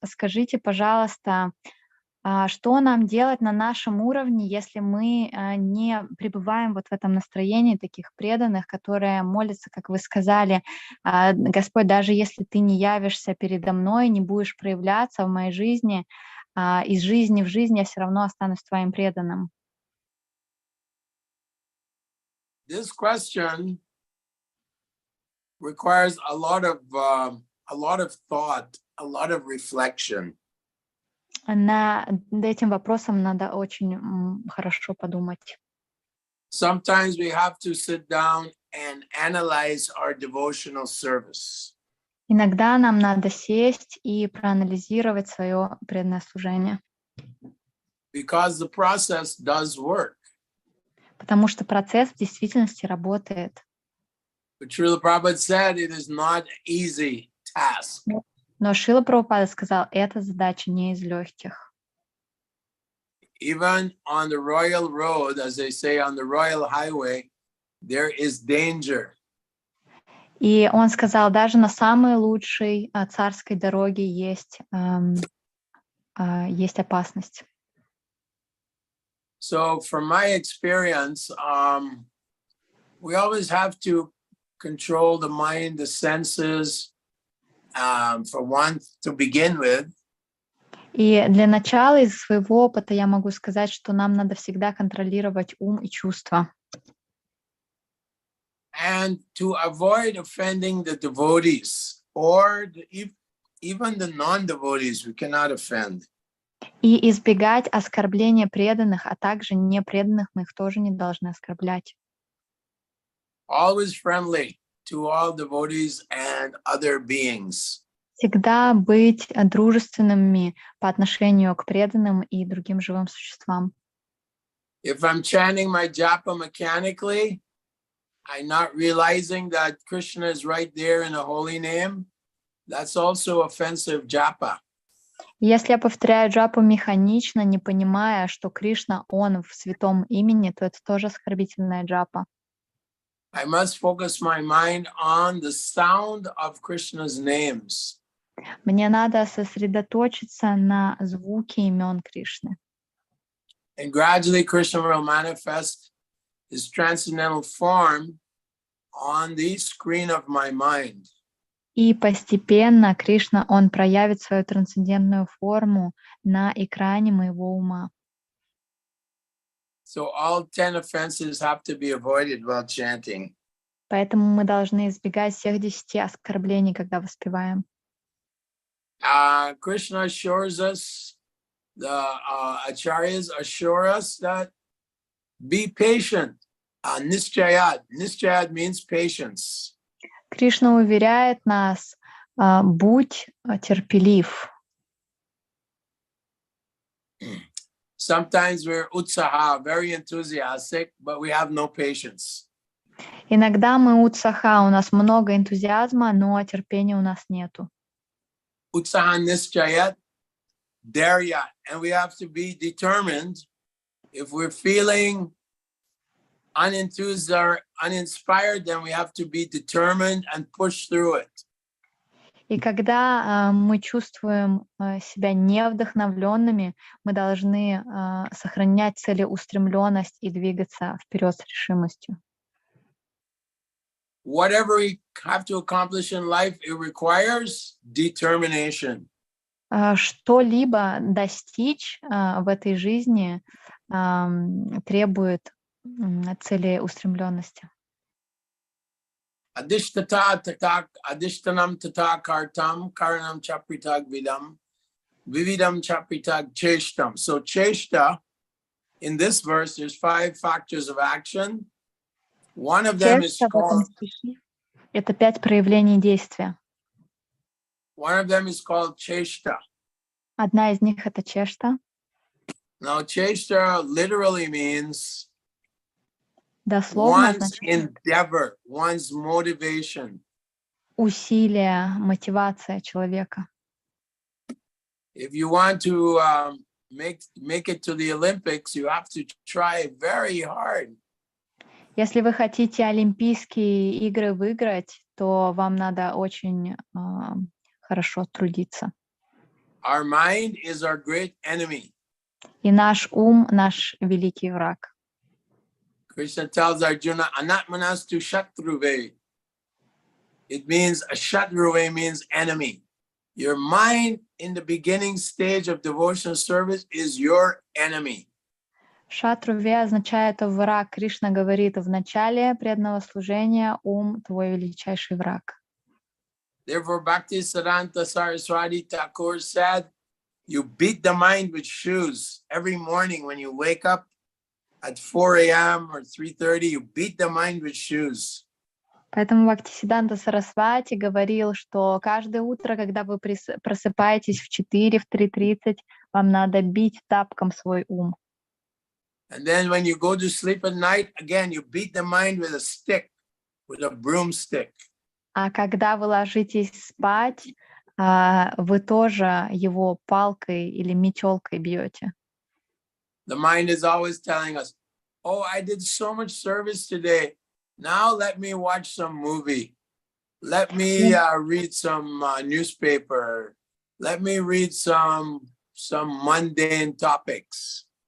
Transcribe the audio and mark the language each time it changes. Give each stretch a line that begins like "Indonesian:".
Russian: Скажите, пожалуйста, что нам делать на нашем уровне, если мы не пребываем вот в этом настроении таких преданных, которые молятся, как вы сказали: Господь, даже если ты не явишься передо мной, не будешь проявляться в моей жизни, из жизни в жизнь я все равно останусь твоим преданным.
English: This question requires a lot of thought, a lot of reflection.
Russian: Над этим вопросом надо очень хорошо подумать.
English: Sometimes we have to sit down and analyze our devotional service.
Russian: Иногда нам надо сесть и проанализировать свое преданное служение,
English: because the process does work.
Russian: потому что процесс в действительности работает.
English: But Srila Prabhupada said it is not an easy task.
Russian: Но Шрила Прабхупада сказал, эта задача не из легких.
English: Even on the royal road, as they say, on the royal highway, there is danger.
Russian: И он сказал, даже на самой лучшей царской дороге есть опасность.
English: So from my experience, we always have to control the mind, the senses, for one to begin with.
Russian: И для начала из своего опыта я могу сказать, что нам надо всегда контролировать ум и чувства.
English: And to avoid offending the devotees or even the non-devotees, we cannot offend.
Russian: И избегать оскорбления преданных, а также непреданных мы их тоже не должны оскорблять.
English: Always friendly to all devotees and other beings.
Russian: Всегда быть дружественными по отношению к преданным и другим живым существам.
English: If I'm chanting my japa mechanically, I'm not realizing that Krishna is right there in a holy name, that's also offensive japa.
Russian: Если я повторяю джапу механично, не понимая, что Кришна, он в святом имени, то это тоже оскорбительная джапа.
English: I must focus my mind on the sound of Krishna's names.
Russian: Мне надо сосредоточиться на звуке имен Кришны.
English: And gradually Krishna will manifest his transcendental form on the screen of my mind.
Russian: И постепенно Кришна, он проявит свою трансцендентную форму на экране моего ума.
English: So all 10 offenses have to be avoided while chanting.
Russian: Поэтому мы должны избегать всех 10 оскорблений, когда воспеваем.
English: Krishna assures us, the acharyas assure us that be patient. Nischayat. Nischayat means patience.
Russian: Кришна уверяет нас, будь терпелив.
English: Sometimes we're utsaha, very enthusiastic, but we have no patience.
Russian: Иногда мы утсаха, у нас много энтузиазма, но терпения у нас нету.
Sanskrit: Utsaha nischayat, daryat.
English: And we have to be determined. If we're feeling unenthused or uninspired, then we have to be determined and push through it.
Russian: И когда мы чувствуем себя невдохновленными, мы должны сохранять целеустремленность и двигаться вперед с решимостью.
English: Whatever we have to accomplish in life, it requires determination.
Russian: Что-либо достичь в этой жизни требует целеустремленности.
Sanskrit: Adishtanam tata kartam karanam chapritag vividam chapritag cheshtam.
English: So cheshta, in this verse, there's 5 factors of action. One of them is called.
Russian: Это 5 проявлений действия.
English: One of them is called cheshta.
Russian: Одна из них это чешта. Now, cheshta literally means дословно
English: one's endeavor, one's motivation.
Russian: Усилие, мотивация человека.
English: If you want to make it to the Olympics, you have to try very hard.
Russian: Если вы хотите Олимпийские игры выиграть, то вам надо очень хорошо трудиться.
English: Our mind is our great enemy.
Russian: И наш ум, наш великий враг.
English: Krishna tells Arjuna,
Sanskrit: Anatmanastu Shatruve.
English: It means a Shatruve means enemy. Your mind in the beginning stage of devotional service is your enemy.
Russian: Шатруве означает враг. Кришна говорит, в начале преданного служения ум твой величайший враг.
English: Therefore, Bhaktisiddhanta Saraswati Thakur said, you beat the mind with shoes every morning when you wake up at 4 a.m. or 3:30, you beat the mind with shoes.
Russian: Поэтому Бхактисиданта Сарасвати говорил, что каждое утро, когда вы просыпаетесь в 4, в 3:30, вам надо бить тапком свой ум.
English: And then when you go to sleep at night, again, you beat the mind with a stick, with a broomstick.
Russian: А когда вы ложитесь спать, вы тоже его палкой или метелкой бьете.
English: The mind is always telling us, oh, I did so much service today. Now let me watch some movie. Let me read some newspaper. Let me read some mundane topics.